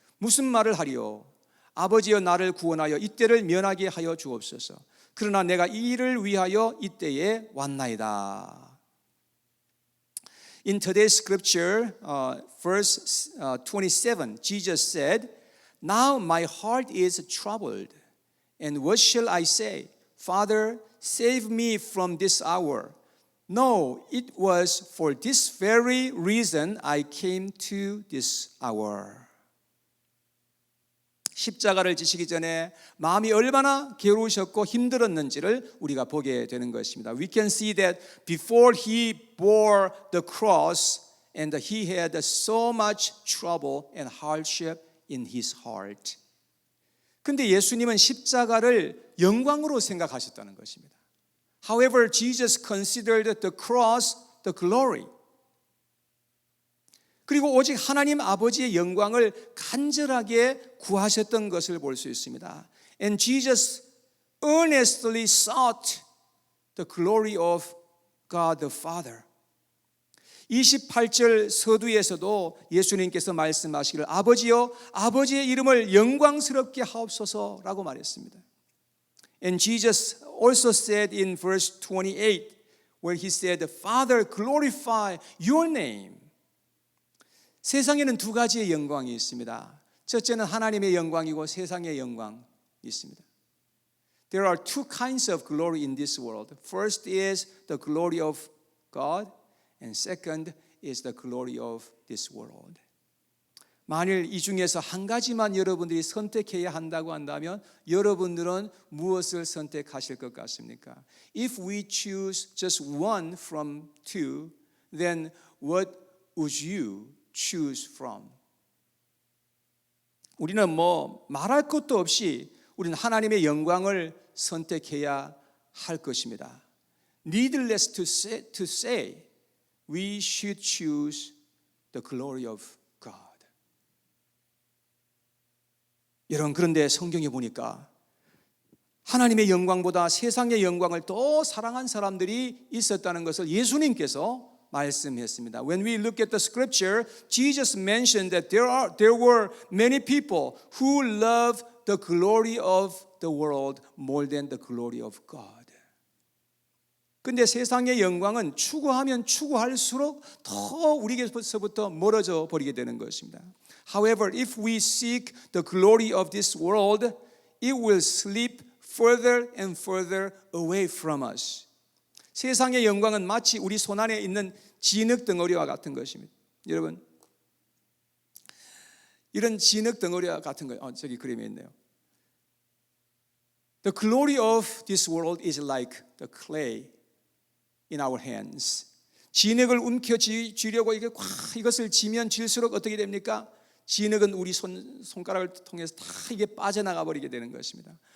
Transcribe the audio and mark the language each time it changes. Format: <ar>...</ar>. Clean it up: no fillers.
<ko>무슨 말을 하리요? 아버지여 나를 구원하여 이때를 면하게 하여 주옵소서. 그러나 내가 이 일을 위하여 이때에 왔나이다.</ko> <en>In today's scripture, verse 27, Jesus said, Now my heart is troubled, and what shall I say? Father, save me from this hour. No, it was for this very reason I came to this hour.</en> <ko>십자가를 지시기 전에 마음이 얼마나 괴로우셨고 힘들었는지를 우리가 보게 되는 것입니다.</ko> <en>We can see that before he bore the cross and he had so much trouble and hardship in his heart.</en> <ko>근데 예수님은 십자가를 영광으로 생각하셨다는 것입니다.</ko> <en>However, Jesus considered the cross the glory.</en> <ko>그리고 오직 하나님 아버지의 영광을 간절하게 구하셨던 것을 볼 수 있습니다.</ko> <en>And Jesus earnestly sought the glory of God the Father.</en> <ko>28절 서두에서도 예수님께서 말씀하시기를 아버지여 아버지의 이름을 영광스럽게 하옵소서라고 말했습니다.</ko> <en>And Jesus also said in verse 28 where he said, Father, glorify your name.</en> <ko>세상에는 두 가지의 영광이 있습니다. 첫째는 하나님의 영광이고 세상의 영광이 있습니다.</ko> <en>There are two kinds of glory in this world. First is the glory of God, and second is the glory of this world.</en> <ko>만일 이 중에서 한 가지만 여러분들이 선택해야 한다고 한다면 여러분들은 무엇을 선택하실 것 같습니까?</ko> <en>If we choose just one from two, then what would you choose from?</en> <ko>우리는 말할 것도 없이 우리는 하나님의 영광을 선택해야 할 것입니다.</ko> <en>Needless to say, we should choose the glory of God.</en> <ko>여러분, 그런데 성경에 보니까 하나님의 영광보다 세상의 영광을 더 사랑한 사람들이 있었다는 것을 예수님께서 말씀했습니다.</ko> <en>When we look at the scripture, Jesus mentioned that there were many people who loved the glory of the world more than the glory of God.</en> <ko>근데 세상의 영광은 추구하면 추구할수록 더 우리에게서부터 멀어져 버리게 되는 것입니다.</ko> <en>However, if we seek the glory of this world, it will slip further and further away from us.</en> <ko>세상의 영광은 마치 우리 손 안에 있는 진흙 덩어리와 같은 것입니다. 여러분, 이런 진흙 덩어리와 같은 거, 저기 그림에 있네요.</ko> <en>The glory of this world is like the clay in our hands.</en> <ko>진흙을 움켜쥐려고 이것을 지면 질수록 어떻게 됩니까? 진흙은 우리 손가락을 통해서 다 이게 빠져나가 버리게 되는 것입니다.</ko>